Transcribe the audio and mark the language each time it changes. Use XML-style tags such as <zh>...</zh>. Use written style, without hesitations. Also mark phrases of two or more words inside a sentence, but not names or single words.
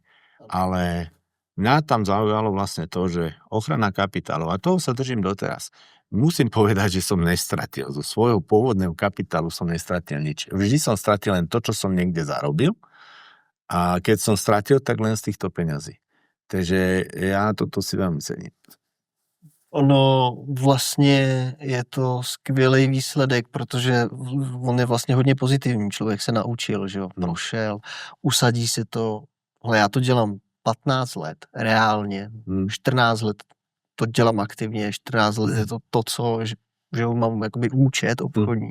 <sk>Ale mňa tam zaujalo vlastne to, že ochrana kapitálu, a toho sa držím doteraz. Musím povedať, že som nestratil. Zo svojho pôvodného kapitálu som nestratil nič. Vždy som stratil len to, čo som niekde zarobil. A keď som stratil, tak len z týchto peňazí. Takže ja toto si veľmi cením.</sk> <cs>Ono vlastně je to skvělý výsledek, protože on je vlastně hodně pozitivní. Člověk se naučil, že jo, prošel, usadí si to. Ale já to dělám 15 let, reálně. 14 let to dělám aktivně, 14 let je to co, že mám jakoby účet obchodní.</cs>